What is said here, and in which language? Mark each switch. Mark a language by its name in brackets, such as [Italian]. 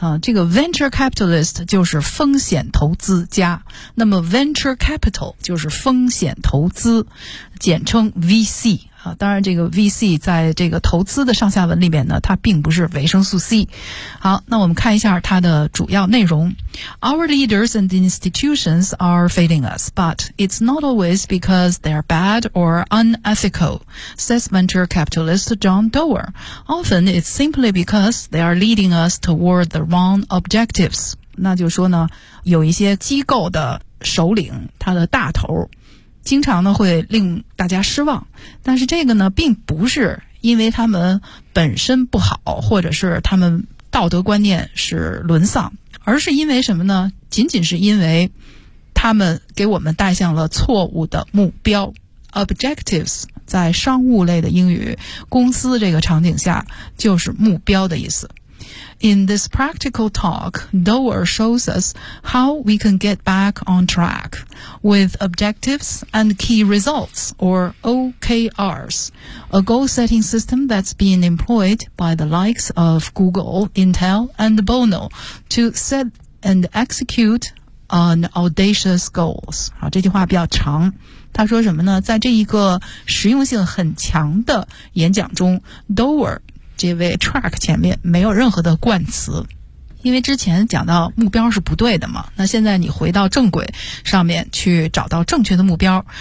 [Chinese] 这个 venture capitalist 就是风险投资家，那么 venture capital 就是风险投资，简称 VC。当然这个 VC 在这个投资的上下文里面呢，它并不是维生素 C。好，那我们看一下它的主要内容。 [English] Our leaders and institutions are failing us, but it's not always because they're bad or unethical, says venture capitalist John Doerr. Often it's simply because they are leading us toward the wrong objectives. [Chinese] 那就说呢，有一些机构的首领，他的大头经常呢会令大家失望，但是这个呢并不是因为他们本身不好，或者是他们道德观念是沦丧，而是因为什么呢？仅仅是因为他们给我们带向了错误的目标。 Objectives 在商务类的英语公司这个场景下就是目标的意思。 [English] In this practical talk, Doerr shows us how we can get back on track with objectives and key results, or OKRs, a goal-setting system that's been employed by the likes of Google, Intel, and Bono to set and execute on audacious goals. [Chinese] 好，这句话比较长。他说什么呢？在这一个实用性很强的演讲中， Doerr这位 track 前面没有任何的冠词，因为之前讲到目标是不对的嘛，那现在你回到正轨上面去找到正确的目标。